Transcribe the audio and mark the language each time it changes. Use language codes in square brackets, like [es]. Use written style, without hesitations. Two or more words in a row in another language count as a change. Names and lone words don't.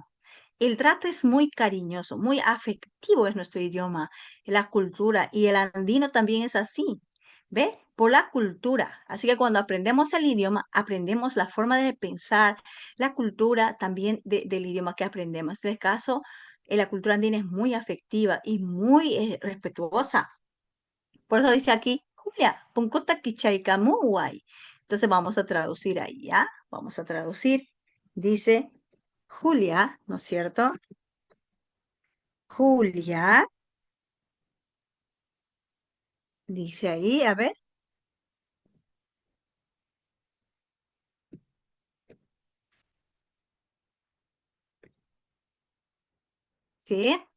[es] El trato es muy cariñoso, muy afectivo es nuestro idioma, la cultura, y el andino también es así, ¿ve? Por la cultura. Así que cuando aprendemos el idioma, aprendemos la forma de pensar, la cultura también del idioma que aprendemos. En este caso, la cultura andina es muy afectiva y muy respetuosa. Por eso dice aquí, [qu] Julia, punkuta kichaikamuwai. [es] Entonces vamos a traducir ahí, ¿ya? Vamos a traducir. Dice Julia, ¿no es cierto? Julia, dice ahí, a ver, ¿sí?